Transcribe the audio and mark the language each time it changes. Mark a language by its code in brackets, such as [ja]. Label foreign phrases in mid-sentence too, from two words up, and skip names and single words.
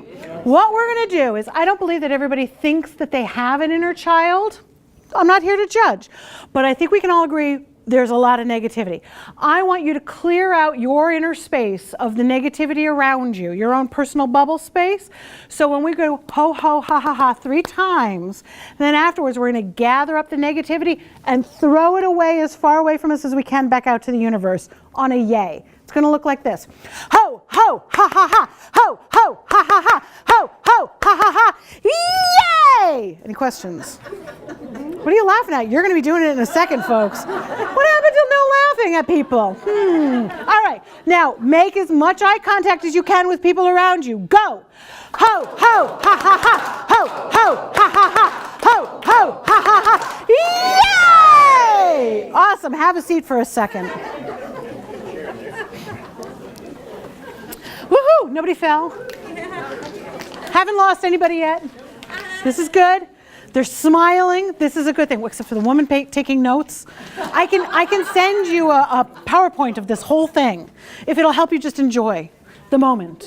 [en] What we're going to do is, I don't believe that everybody thinks that they have an inner child. I'm not here to judge, but I think we can all agree there's a lot of negativity. I want you to clear out your inner space of the negativity around you, your own personal bubble space. So when we go ho, ho, ha, ha, ha 3 times, then afterwards we're going to gather up the negativity and throw it away as far away from us as we can back out to the universe on a yay. It's going to look like this. Ho, ho, ha, ha, ha. Ho, ho, ha, ha, ha. Ho, ho, ha, ha, ha. Yay! Any questions? What are you laughing at? You're going to be doing it in a second, folks. What happened to no laughing at people? All right. Now, make as much eye contact as you can with people around you. Go. Ho, ho, ha, ha, ha. Ho, ho, ha, ha, ha. Ho, ho, ha, ha, ha. Yay! Awesome. Have a seat for a second. Woohoo! Nobody fell. Haven't lost anybody yet. This is good. They're smiling. This is a good thing, except for the woman taking notes. I can send you a PowerPoint of this whole thing if it'll help you just enjoy the moment.